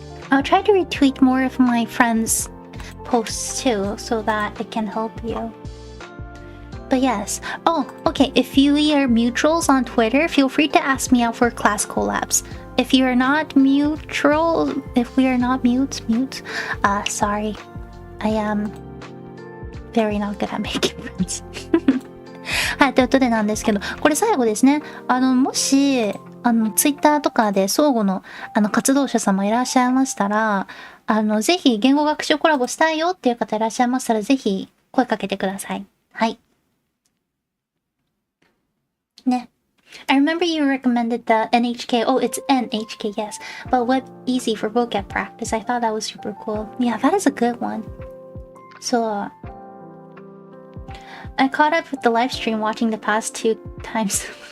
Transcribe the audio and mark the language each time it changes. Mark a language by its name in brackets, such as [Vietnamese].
[English] I'll try to retweet more of my friends' posts too, so that it can help you. But yes. Oh, okay. If you are mutuals on Twitter, feel free to ask me out for class collabs. If you're not mutual, if we are not mute, sorry. I am very not good at making friends. [Japanese] はい、ということでなんですけど、これ最後ですね。もし、 Twitter とかで相互の、活動者様いらっしゃいましたら、ぜひ言語学習コラボしたいよっていう方いらっしゃいましたら、ぜひ声かけてください。はい。ね。 [English] I remember you recommended the NHK. Oh, it's NHK, yes. But Web Easy for vocab practice. I thought that was super cool. Yeah, that is a good one. So, I caught up with the live stream watching the past 2 times.